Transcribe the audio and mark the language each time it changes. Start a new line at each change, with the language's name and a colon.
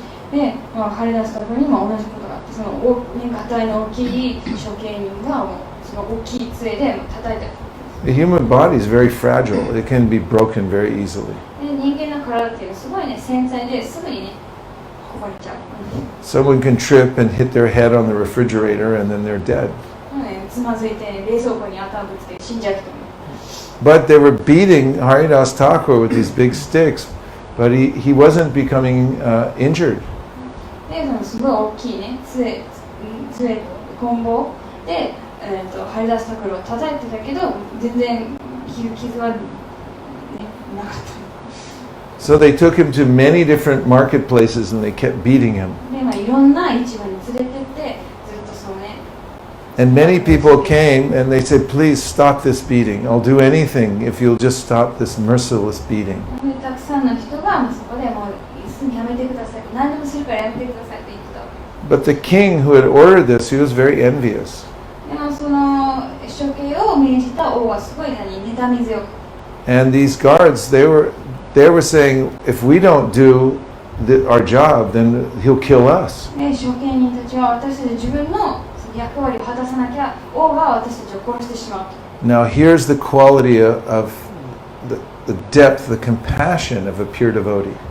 Japanese: で、ハリダスタクルにも同じことがあって、そのがたいの大きい処刑人がもうその大きい杖で叩いてる。
English: The human body is very fragile. It can be broken very easily.
Japanese: で、人間の体っていうのはすごいね繊細ですぐにね壊れちゃう。
English: Someone can trip and hit their head on the refrigerator, and then they're dead.
Japanese: つまずいて冷蔵庫に頭ぶつけて死んじゃう人もいる。
English: But they were beating Haridasa Thakur with these big sticks, but he wasn't becoming injured.
Japanese: で、そのすごい大きいね杖棍棒で、ハリダスタクルを叩いてたけど全然傷は、ね、なかった。
English: So they took him to many different marketplaces and they kept beating him.
Japanese: で、まあ、いろんな市場に連れてってずっとそうね。
English: And many people came and they said, please stop this beating. I'll do anything if you'll just stop this merciless beating.
Japanese: たくさんの人がそこでもうすぐやめてください。何でもするからやめてくださいって言ってた。
English: But the king who had ordered this, he was very envious.
Japanese: でもその処刑を命じた王はすごい妬み強く。
English: And these guards, they were saying, if we don't do our job, then he'll kill us.
Japanese: で、処刑人たちは私たち自分の役割を果たさなきゃ王が私たちを殺してしまう。
English: Now here's the quality of the depth, the compassion of a pure devotee.